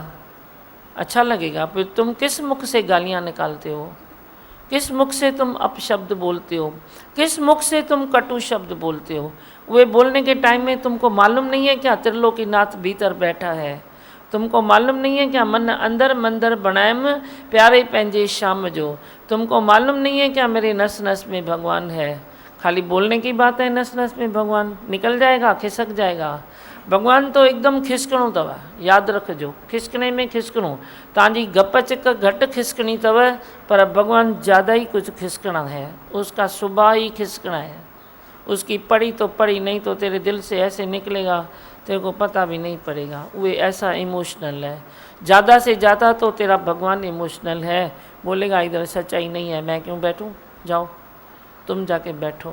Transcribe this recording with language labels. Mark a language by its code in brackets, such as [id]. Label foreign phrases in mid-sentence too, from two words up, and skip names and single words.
[hi] अच्छा लगेगा। फिर तुम किस मुख से गालियाँ निकालते हो? किस मुख से तुम अपशब्द बोलते हो? किस मुख से तुम कटु शब्द बोलते हो? वे बोलने के टाइम में तुमको मालूम नहीं है क्या त्रिलोकीनाथ भीतर बैठा है? तुमको मालूम नहीं है क्या [sd] मन अंदर मंदर बनायम प्यारे पंहिंजे शाम जो। [hi] तुमको मालूम नहीं है क्या मेरे नस नस में भगवान है। खाली बोलने की बात है, नस नस में भगवान निकल जाएगा, खिसक जाएगा। [sd] भगवान तो एकदम खिसकणो अथव, यादि रखिजो, खिसकणे में खिसकणो। तव्हांजी गप चिक घटि खिसकणी अथव, [hi] पर भगवान ज़्यादा ही कुछ खिसकना है, उसका स्वभाव ही खिसकना है। उसकी पड़ी तो पड़ी, नहीं तो तेरे दिल से ऐसे निकलेगा तेरे को पता भी नहीं पड़ेगा। वो ऐसा इमोशनल है, ज़्यादा से ज़्यादा तो तेरा भगवान इमोशनल है। बोलेगा इधर सच्चाई नहीं है, मैं क्यों बैठूं, जाओ तुम जाके बैठो।